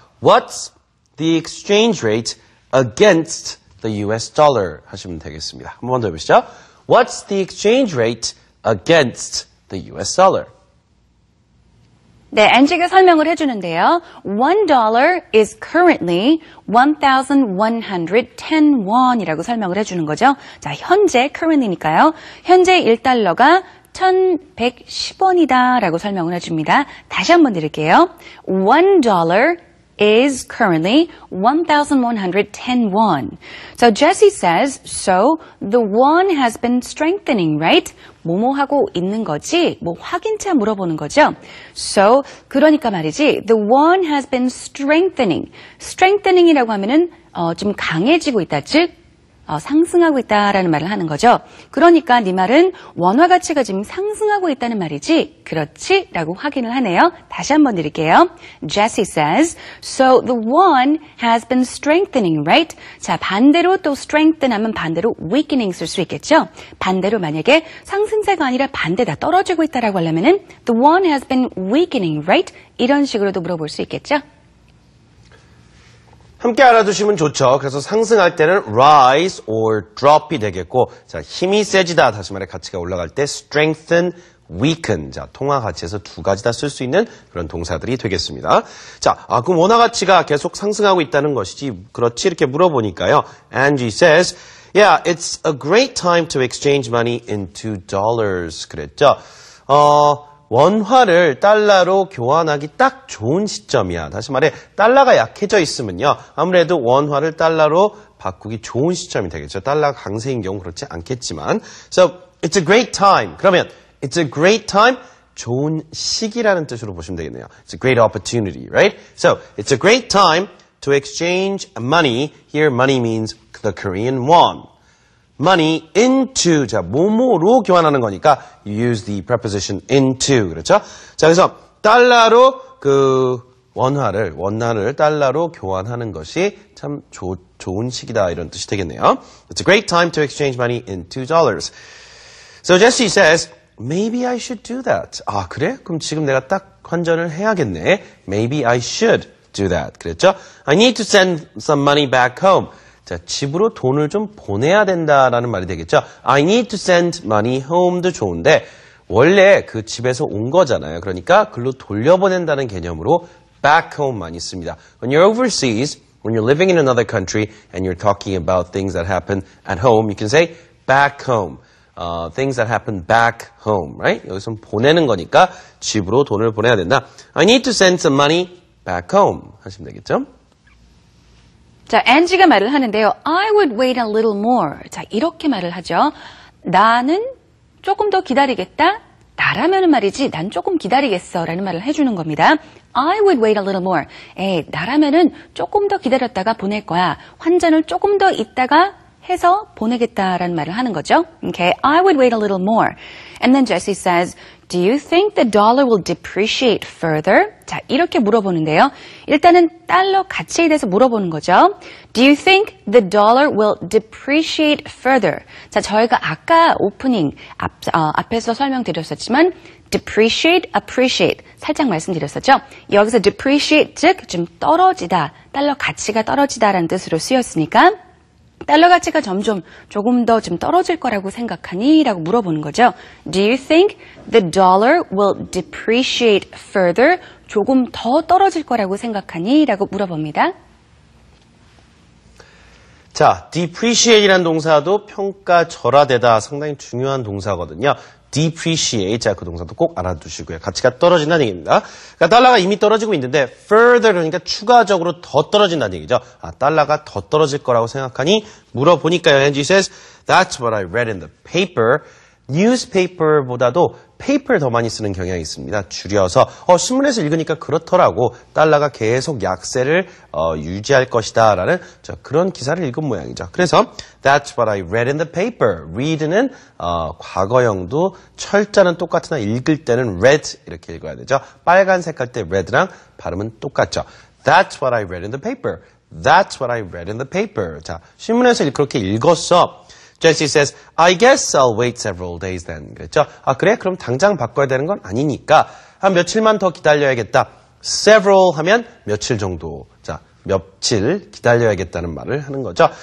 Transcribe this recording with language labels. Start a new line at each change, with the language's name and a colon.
English: What's the exchange rate against the US dollar?
Korean: 하시면 되겠습니다. 한 번 더 해보시죠.
English: What's the exchange rate against the US dollar?
Korean: 네, 안지가 설명을 해주는데요.
English: $1 is currently 1,110 won
Korean: 이라고 설명을 해주는 거죠. 자, 현재 currently니까요. 현재 1달러가 1,110원이다 라고 설명을 해줍니다. 다시 한번 드릴게요.
English: $1 is currently 1,110 won. So Jesse says, so the won has been strengthening, right?
Korean: 뭐뭐 하고 있는 거지? 뭐 확인차 물어보는 거죠.
English: So
Korean: 그러니까 말이지,
English: the won has been strengthening.
Korean: strengthening이라고 하면은 좀 강해지고 있다, 즉 상승하고 있다라는 말을 하는 거죠. 그러니까 네 말은 원화 가치가 지금 상승하고 있다는 말이지? 그렇지? 라고 확인을 하네요. 다시 한번 드릴게요.
English: Jesse says, so the won has been strengthening, right?
Korean: 자, 반대로 또 strengthen 하면 반대로 weakening 쓸 수 있겠죠? 반대로 만약에 상승세가 아니라 반대다 떨어지고 있다라고 하려면은
English: the won has been weakening, right?
Korean: 이런 식으로도 물어볼 수 있겠죠? 함께 알아두시면 좋죠. 그래서 상승할 때는 rise or drop이 되겠고, 자, 힘이 세지다, 다시 말해 가치가 올라갈 때 strengthen, weaken. 자, 통화 가치에서 두 가지 다 쓸 수 있는 그런 동사들이 되겠습니다. 자, 그럼 원화 가치가 계속 상승하고 있다는 것이지, 그렇지? 이렇게 물어보니까요.
English: Angie says, yeah, it's a great time to exchange money into dollars.
Korean: 그랬죠. 원화를 달러로 교환하기 딱 좋은 시점이야. 다시 말해 달러가 약해져 있으면요. 아무래도 원화를 달러로 바꾸기 좋은 시점이 되겠죠. 달러가 강세인 경우 그렇지 않겠지만.
English: So, it's a great time.
Korean: 그러면
English: it's a great time,
Korean: 좋은 시기라는 뜻으로 보시면 되겠네요.
English: It's a great opportunity, right? So, it's a great time to exchange money. Here, money means the Korean won. money into,
Korean: 자, 뭐뭐로 교환하는 거니까
English: you use the preposition into,
Korean: 그렇죠? 자, 그래서 달러로 원화를 달러로 교환하는 것이 참 좋은 시기다 이런 뜻이 되겠네요.
English: It's a great time to exchange money into dollars. So Jesse says, maybe I should do that.
Korean: 아, 그래? 그럼 지금 내가 딱 환전을 해야겠네.
English: Maybe I should do that.
Korean: 그랬죠?
English: I need to send some money back home.
Korean: 자, 집으로 돈을 좀 보내야 된다라는 말이 되겠죠.
English: I need to send money home
Korean: 도 좋은데 원래 그 집에서 온 거잖아요. 그러니까 글로 돌려보낸다는 개념으로 back home 많이 씁니다.
English: When you're overseas, when you're living in another country and you're talking about things that happen at home, you can say back home. Things that happen back home, right?
Korean: 여기서 보내는 거니까 집으로 돈을 보내야 된다.
English: I need to send some money back home
Korean: 하시면 되겠죠. 자, Angie가 말을 하는데요.
English: I would wait a little more.
Korean: 자, 이렇게 말을 하죠. 나는 조금 더 기다리겠다. 나라면은 말이지, 난 조금 기다리겠어. 라는 말을 해주는 겁니다.
English: I would wait a little more.
Korean: 나라면은 조금 더 기다렸다가 보낼 거야. 환전을 조금 더 있다가 해서 보내겠다라는 말을 하는 거죠.
English: Okay, I would wait a little more. And then Jesse says, do you think the dollar will depreciate further?
Korean: 자, 이렇게 물어보는데요. 일단은 달러 가치에 대해서 물어보는 거죠.
English: Do you think the dollar will depreciate further?
Korean: 자, 저희가 아까 오프닝 앞에서 설명드렸었지만 depreciate, appreciate 살짝 말씀드렸었죠. 여기서 depreciate 즉 좀 떨어지다, 달러 가치가 떨어지다라는 뜻으로 쓰였으니까 달러 가치가 조금 더 좀 떨어질 거라고 생각하니? 라고 물어보는 거죠.
English: Do you think the dollar will depreciate further?
Korean: 조금 더 떨어질 거라고 생각하니? 라고 물어봅니다. 자, depreciate이라는 동사도 평가절하되다 상당히 중요한 동사거든요. depreciate, 자, 그 동사도 꼭 알아두시고요. 가치가 떨어진다는 얘기입니다. 그러니까 달러가 이미 떨어지고 있는데 further 그러니까 추가적으로 더 떨어진다는 얘기죠. 달러가 더 떨어질 거라고 생각하니 물어보니까요.
English: Angie says, that's what I read in the paper.
Korean: newspaper보다도 paper 더 많이 쓰는 경향이 있습니다. 줄여서 신문에서 읽으니까 그렇더라고. 달러가 계속 약세를 유지할 것이다 라는 그런 기사를 읽은 모양이죠. 그래서
English: that's what I read in the paper.
Korean: read는 과거형도 철자는 똑같으나 읽을 때는 read 이렇게 읽어야 되죠. 빨간색 할 때 read랑 발음은 똑같죠.
English: That's what I read in the paper. That's what I read in the paper.
Korean: 자, 신문에서 그렇게 읽었어.
English: Jesse says, I guess I'll wait several days then.
Korean: 그랬죠? 그래? 그럼 당장 바꿔야 되는 건 아니니까 한 며칠만 더 기다려야겠다. several 하면 며칠 정도. 자, 며칠 기다려야겠다는 말을 하는 거죠.